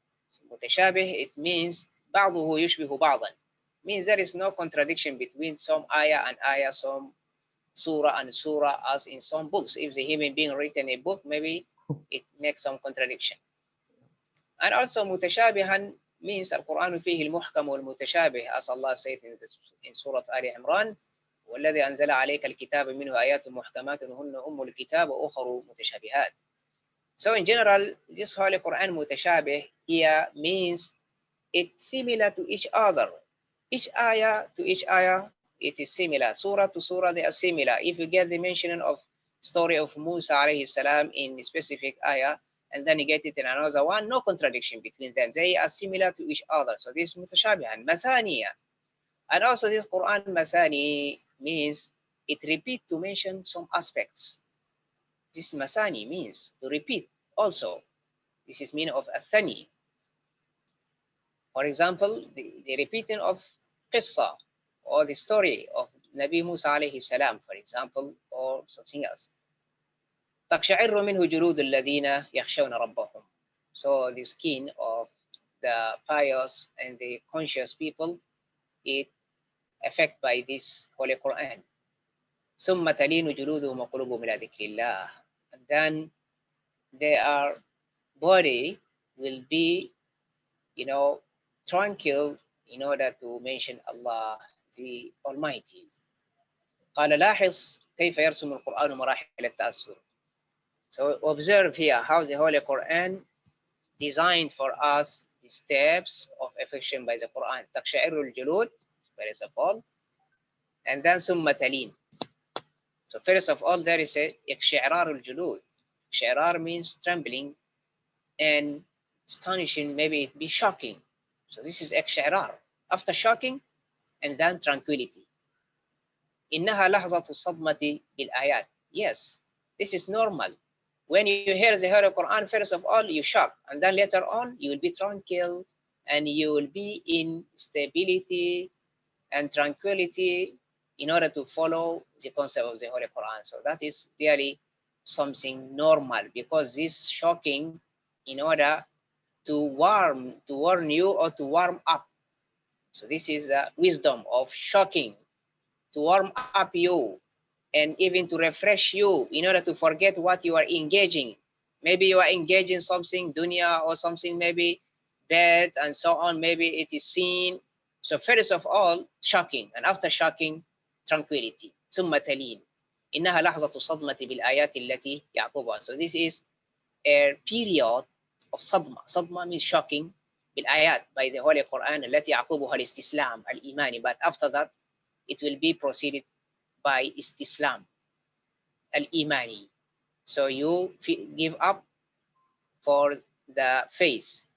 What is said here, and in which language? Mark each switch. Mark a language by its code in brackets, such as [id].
[en] So, متشابه, it means [ar] بعضه يشبه بعضا, [en] means there is no contradiction between some ayah and ayah, some surah and surah, as in some books. If the human being written a book, maybe it makes some contradiction. And also [ar] متشابها means القرآن فيه المحكم والمتشابه, [en] as Allah said in Surah Ali Imran: [ar] والذي أنزل عليك الكتاب منه آيات محكمات هن أم الكتاب وأخر متشابهات. [en] So in general, this Holy Quran متشابه here means it's similar to each other. Each ayah to each ayah, it is similar. Surah to surah, they are similar. If you get the mention of story of Musa alayhi salam in a specific ayah, and then you get it in another one, no contradiction between them. They are similar to each other. So this is mutashabihan, masaniya. And also this Quran masani means it repeat to mention some aspects. This masani means to repeat also. This is meaning of athani. For example, the repeating of qissa or the story of Nabi Musa alayhi salam, for example, or something else. [ar] تقشعر منه جلود الذين يخشون ربهم. [en] So the skin of the pious and the conscious people, it affected by this Holy Quran. [ar] ثم تلين جلودهم وقلوبهم إلى ذكر الله. [en] And then their body will be, tranquil in order to mention Allah the Almighty. [ar] قال لاحظ كيف يرسم القرآن مراحل التأثر. [en] So observe here how the Holy Quran designed for us the steps of affection by the Quran. [ar] تقشعر الجلود, [en] first of all, and then [ar] ثم تلين. [en] So first of all, there is a [ar] اقشعرار الجلود. [en] اقشعرار means trembling and astonishing, maybe it be shocking. So this is اقشعرار. After shocking, and then tranquility. [ar] إنها لحظة الصدمة بالآيات. [en] Yes, this is normal. When you hear the Holy Quran, first of all, you shock, and then later on, you will be tranquil, and you will be in stability and tranquility in order to follow the concept of the Holy Quran. So that is really something normal, because this shocking in order to warn you or to warm up. So this is the wisdom of shocking, to warm up you and even to refresh you in order to forget what you are engaging. Maybe you are engaging something dunya or something maybe bad and so on. Maybe it is seen. So first of all, shocking, and after shocking, tranquility. [ar] ثم تلين. إنها لحظة الصدمة بالآيات التي يعقبها. [en] So this is a period of صدمة. صدمة means shocking بالآيات, by the Holy Quran [ar] التي يعقبها الاستسلام الإيماني. [en] But after that, it will be proceeded by istislam al-imani. So you give up for the faith.